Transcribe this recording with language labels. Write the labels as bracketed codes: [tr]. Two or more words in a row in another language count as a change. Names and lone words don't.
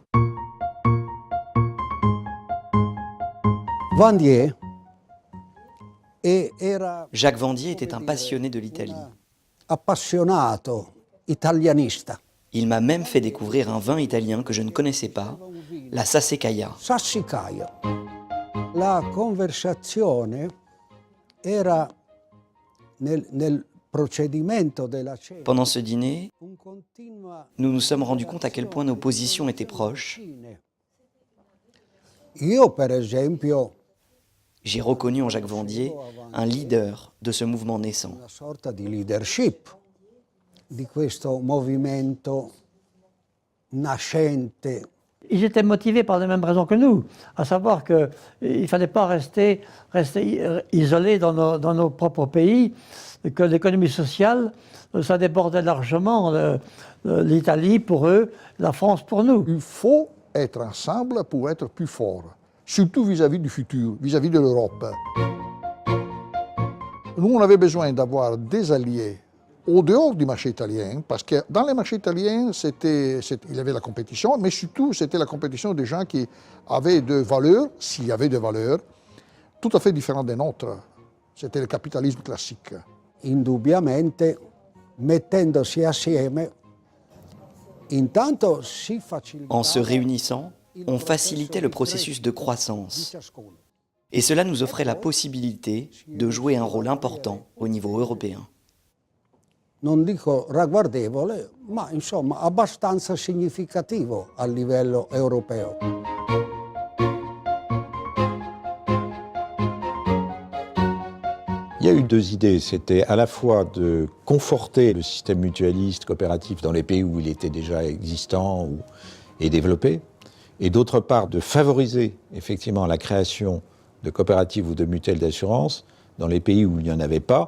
[fr] Vandier Jacques Vandier était un passionné de l'Italie. [it] appassionato, italianista. [fr] Il m'a même fait découvrir un vin italien que je ne connaissais pas, la Sassicaia. Sassicaia. [it] La conversazione era nel procedimento della cena. [fr] Pendant ce dîner, [it] Un continua [fr] nous nous sommes rendus compte à quel point nos positions étaient proches. [it] Io, per esempio, [fr] J'ai reconnu en Jacques Vandier un leader de ce mouvement naissant. [it] una sorta di leadership di questo movimento nascente. [fr] Ils étaient motivés par les mêmes raisons que nous, à savoir qu'il ne fallait pas rester isolés dans nos propres pays, que l'économie sociale, ça débordait largement l'Italie pour eux, la France pour nous. Il faut être ensemble pour être plus fort, surtout vis-à-vis du futur, vis-à-vis de l'Europe. Nous, on avait besoin d'avoir des alliés au dehors du marché italien, parce que dans les marchés italiens, il y avait la compétition, mais surtout, c'était la compétition des gens qui avaient des valeurs, s'il y avait des valeurs, tout à fait différentes des nôtres. C'était le capitalisme classique. [it] Indubbiamente, mettendosi assieme, intanto si facilitava [fr] En se réunissant, on facilitait le processus de croissance. Et cela nous offrait la possibilité de jouer un rôle important au niveau européen. [it] non dico ragguardevole, ma insomma abbastanza significativo a livello europeo. [fr] Il y a eu 2 idées. C'était à la fois de conforter le système mutualiste coopératif dans les pays où il était déjà existant et développé, et d'autre part de favoriser effectivement la création de coopératives ou de mutuelles d'assurance dans les pays où il n'y en avait pas.